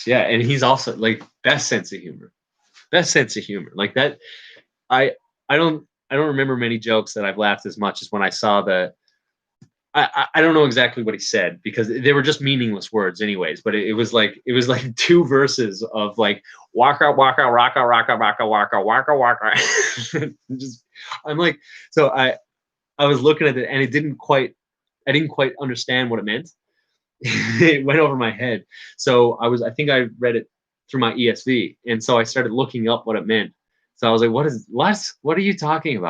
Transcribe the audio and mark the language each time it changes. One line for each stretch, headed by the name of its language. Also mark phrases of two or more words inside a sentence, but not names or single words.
English: Yeah, and he's also like best sense of humor. Like that. I don't remember many jokes that I've laughed as much as when I saw the. I don't know exactly what he said because they were just meaningless words anyways, but it was like 2 verses of like waka waka raka raka raka waka waka waka. Just I'm like, so I was looking at it and I didn't quite understand what it meant. It went over my head. So I think I read it through my ESV, and so I started looking up what it meant. So I was like, what are you talking about?